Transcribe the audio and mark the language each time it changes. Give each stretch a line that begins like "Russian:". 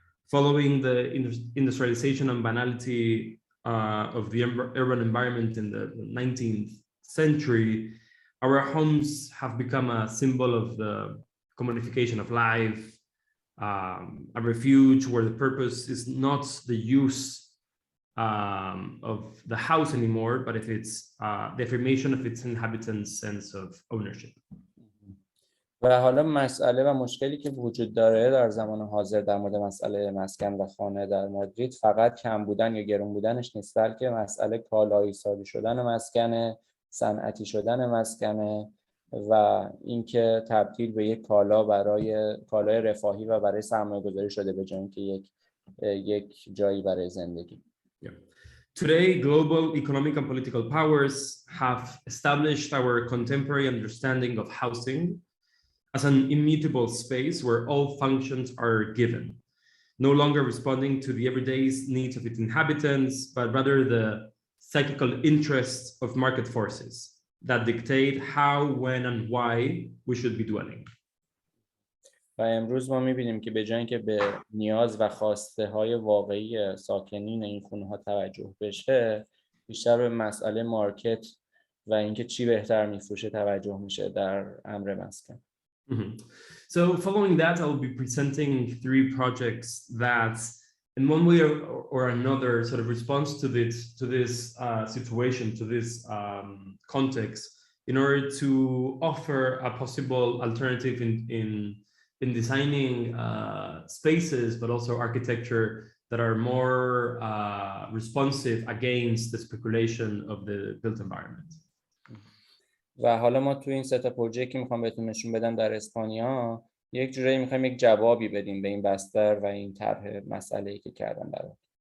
English: Following the industrialization and banality of the urban environment in the 19th century, our homes have become a symbol of the commodification of life, a refuge where the purpose is not the use of the house anymore, but if it's the affirmation of its inhabitants' sense of ownership.
Persian: و حالا مسئله و مشکلی که وجود داره در زمان حاضر در مورد مسئله مسکن و خانه در مادرید فقط کم بودن یا گران بودنش نیست، بلکه مسئله کالایی سازی شدن مسکن، صنعتی شدن مسکن و اینکه تبدیل به یک کالا برای کالای رفاهی و برای سرمایه‌گذاری شده به جای اینکه یک جایی برای زندگی.
English: Today, global economic and political powers have established our contemporary understanding of housing as an immutable space where all functions are given, no longer responding to the everyday needs of its inhabitants, but rather the psychical interests of market forces that dictate how, when, and why we should be dwelling.
Persian: و امروز ما می‌بینیم که به جای اینکه به نیاز و خواسته های واقعی ساکنین این خونه ها توجه بشه، بیشتر به مسئله مارکت و اینکه چی بهتر میفروشه توجه میشه در امر مسکن.
English: So following that, I'll be presenting 3 projects that in one way or another sort of response to this situation, to this context, in order to offer a possible alternative in designing spaces, but also architecture that are more responsive against the speculation of the built environment.
Persian: و حالا ما تو این سه تا پروژه که میخوام بهتون نشون بدم در اسپانیا یک جوری میخوایم یک جوابی بدیم به این بستر و این طرح مسئله‌ای که کردم برات.